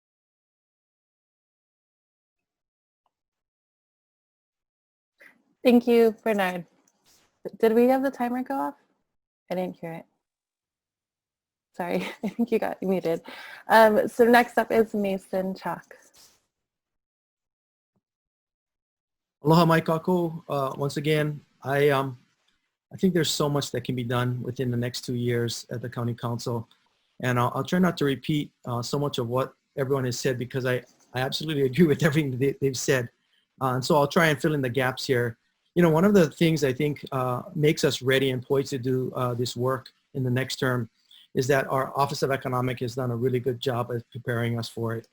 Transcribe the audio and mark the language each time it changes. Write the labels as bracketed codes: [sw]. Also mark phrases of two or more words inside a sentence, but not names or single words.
[en] Thank you, Bernard. Did we have the timer go off? I didn't hear it. Sorry, I think you got muted. So next up is Mason Chalk. [haw] Aloha mai kākou. [en] Once again, I think there's so much that can be done within the next 2 years at the County Council. And I'll try not to repeat so much of what everyone has said, because I absolutely agree with everything they've said. And so I'll try and fill in the gaps here. You know, one of the things I think makes us ready and poised to do this work in the next term is that our Office of Economic has done a really good job of preparing us for it.